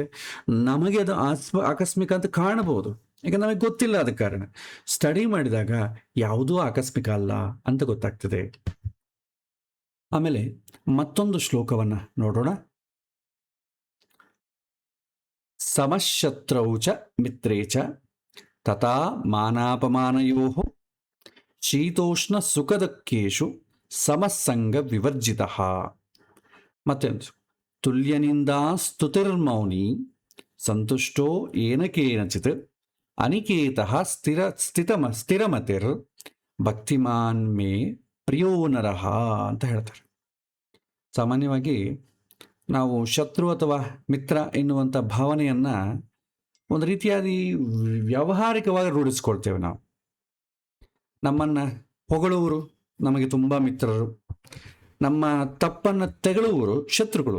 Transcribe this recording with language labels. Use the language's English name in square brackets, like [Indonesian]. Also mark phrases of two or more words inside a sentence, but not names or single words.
[Kannada] ನಮಗೆ ಅದು ಆಕಸ್ಮಿಕ ಅಂತ ಕಾಣಬಹುದು, ಯಾಕಂದ್ರೆ ನಮಗೆ ಗೊತ್ತಿಲ್ಲ. ಆದ ಕಾರಣ ಸ್ಟಡಿ ಮಾಡಿದಾಗ ಯಾವುದೂ ಆಕಸ್ಮಿಕ ಅಲ್ಲ ಅಂತ ಗೊತ್ತಾಗ್ತದೆ. ಆಮೇಲೆ ಮತ್ತೊಂದು ಶ್ಲೋಕವನ್ನು ನೋಡೋಣ. [Sanskrit] ಸಮಶತ್ರೌ ಚ ಮಿತ್ರೇ ಚ ತಥಾ ಮಾನಾಪಮಾನಯೋ ಶೀತೋಷ್ಣ ಸುಖದಕ್ಕೇಶು ಸಮಸಂಗ ವಿವರ್ಜಿತ. ಮತ್ತೊಂದು ತುಲ್ಯನಿಂದಾ ಸ್ತುತಿರ್ಮೌನಿ ಸಂತುಷ್ಟೋ ಏನ ಕೇನಚಿತ್ ಅನಿಕೇತಃ ಸ್ಥಿರಮತಿರ್ ಭಕ್ತಿಮಾನ್ ಮೇ ಪ್ರಿಯೋ ನರಃ [Kannada] ಅಂತ ಹೇಳ್ತಾರೆ. ಸಾಮಾನ್ಯವಾಗಿ ನಾವು ಶತ್ರು ಅಥವಾ ಮಿತ್ರ ಎನ್ನುವಂಥ ಭಾವನೆಯನ್ನು ಒಂದು ರೀತಿಯಾಗಿ ವ್ಯಾವಹಾರಿಕವಾಗಿ ರೂಢಿಸ್ಕೊಳ್ತೇವೆ. ನಾವು ನಮ್ಮನ್ನು ಹೊಗಳುವರು ನಮಗೆ ತುಂಬ ಮಿತ್ರರು, ನಮ್ಮ ತಪ್ಪನ್ನು ತೆಗಳುವರು ಶತ್ರುಗಳು.